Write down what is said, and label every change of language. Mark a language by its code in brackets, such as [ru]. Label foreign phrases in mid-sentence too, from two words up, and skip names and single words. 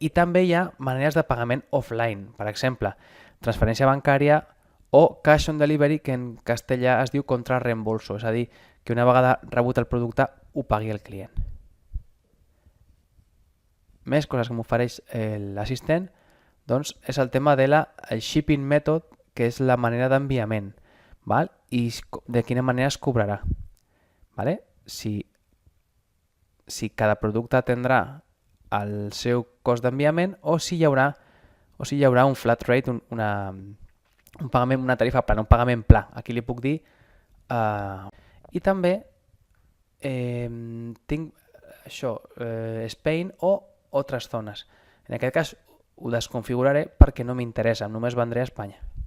[ca] I també hi ha maneres de pagament offline. Per exemple, transferència bancària o [en] cash on delivery, [ca] que en castellà es diu [es] contra reembolso, [ca] és a dir, que una vegada rebut el producte ho pagui el client. Més coses que m'ofereix l'assistent, doncs és el tema de el [en] shipping method, [ca] que és la manera d'enviament, val? I de quina manera es cobrarà. Vale? Si cada producte tindrà el seu cost d'enviament o si hi haurà un [en] flat rate, [ca] un pagament, una tarifa plana, un pagament pla. Aquí li puc dir. I també tinc això, Spain o altres zones. En aquest cas ho desconfiguraré perquè no m'interessa, només vendré a Espanya.